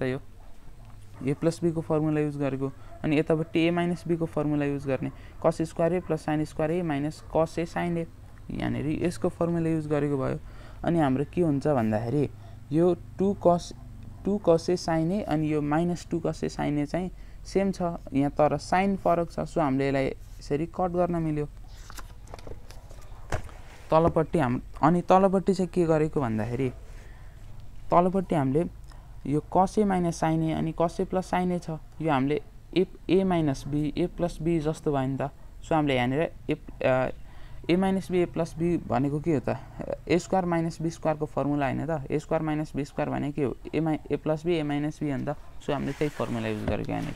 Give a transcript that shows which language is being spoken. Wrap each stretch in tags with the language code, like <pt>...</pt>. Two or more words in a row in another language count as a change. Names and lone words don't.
<ne>यो</ne> <en>a plus b</en> <ne>को</ne> <en>formula use</en> <ne>गरेको अनि यतापट्टि</ne> <en>a minus b</en> <ne>को</ne> <en>formula use</en> <ne>गर्ने,</ne> <en>cos square a plus sin square a minus cos a sin a,</en> <ne>यहाँनिर यसको</ne> <en>formula use</en> <ne>गरेको भयो। अनि हाम्रो के हुन्छ भन्दाखेरि यो 2 cos a sin a अनि यो</ne> <en>minus 2 cos a sin a</en> <ne>चाहिँ सेम छ यहाँ, तर साइन फरक छ। सो हामीले यसलाई यसरी कट गर्न मिल्यो तलपट्टि अनि तलपट्टि चाहिँ के गरेको भन्दाखेरि तलपट्टि हामीले यो</ne> <en>cos a minus sin a</en> <ne>अनि</ne> <en>cos a plus sin a</en> <ne>छ, यो हामीले</ne> <en>a minus b a plus b</en> <ne>जस्तो भयो नि त। सो हामीले यहाँनिर</ne> <en>a minus b a plus b</en> <ne>भनेको के हो त,</ne> <en>a square minus b square</en> <ne>को फर्मुला हैन त।</ne> <en>a square minus b square</en> <ne>भने के हो,</ne> <en>a plus b a minus b</en> <ne>हो नि त। सो हामीले त्यही</ne> <en>formula use</en> <ne>गरेको यहाँनिर।</ne>